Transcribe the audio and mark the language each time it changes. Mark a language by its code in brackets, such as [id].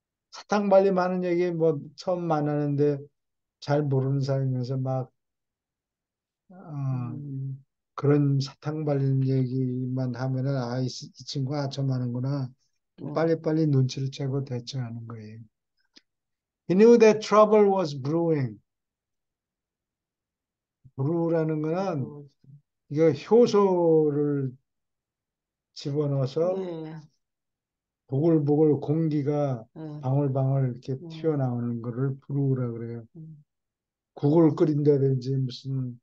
[ko] 사탕 발림 하는 얘기 뭐 처음 만나는데 잘 모르는 사람이면서 막 어, 음, 그런 사탕 발림 얘기만 하면은 이 친구가 아첨하는구나. 네. 빨리빨리 눈치를 채고 대처하는 거예요. [en] He knew that trouble was brewing. [ko] brew라는 거는 그리고, 이거 효소를 집어넣어서 예, 보글보글 공기가 예, 방울방울 이렇게 예. 튀어나오는 거를 브루라 그래요. 음. 국을 끓인다든지 무슨